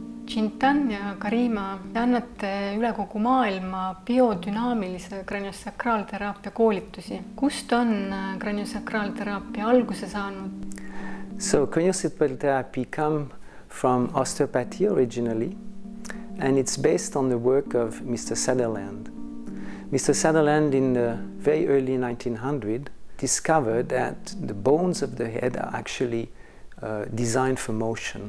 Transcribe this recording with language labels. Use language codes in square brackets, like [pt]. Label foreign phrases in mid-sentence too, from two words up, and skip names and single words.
[et] Chintan ja Karima, te annate üle kogu maailma biodünaamilise kraniosakraalteraapia koolitusi. Kust on kraniosakraalteraapia alguse saanud? [en] So craniosacral therapy comes from osteopathy originally, and it's based on the work of Mr. Sutherland. Mr. Sutherland in the very early 1900s discovered that the bones of the head are actually designed for motion.